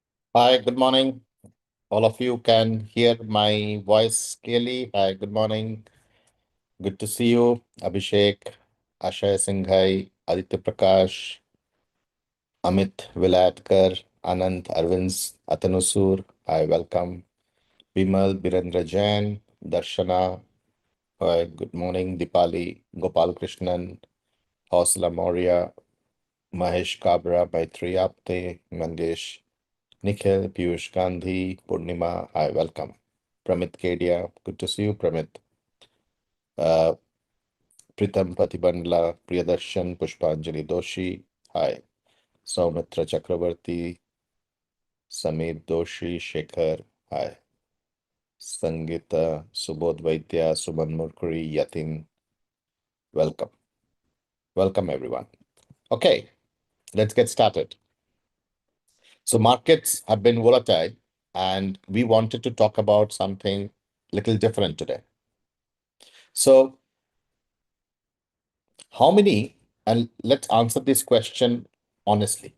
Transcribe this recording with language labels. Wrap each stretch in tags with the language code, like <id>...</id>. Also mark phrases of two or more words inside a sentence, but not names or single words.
<en>Hi, good morning. All of you can hear my voice clearly. Hi, good morning. Good to see you. Abhishek, Ashay Singhai, Aditya Prakash, Amit Vilatkar, Anand Arvind Atanusur. Hi, welcome. Bimal Birendra Jain, Darshana. Hi, good morning. Dipali, Gopal Krishnan, Hausla Maurya, Mahesh Kabra, Maitri Apte, Mangesh. Nikhil, Piyush Gandhi, Purnima, hi, welcome. Pramit Kedia, good to see you, Pramit. Uh, Pritam Patibandla, Priyadarshan, Pushpanjali Doshi, hi. Saumitra Chakravarti, Samir Doshi, Shekhar, hi. Sangita, Subodh Vaidya, Suman Murkuri, Yatin, welcome. Welcome, everyone. Okay, let's get started. So, markets have been volatile, and we wanted to talk about something little different today. So, how many, and let's answer this question honestly.</en>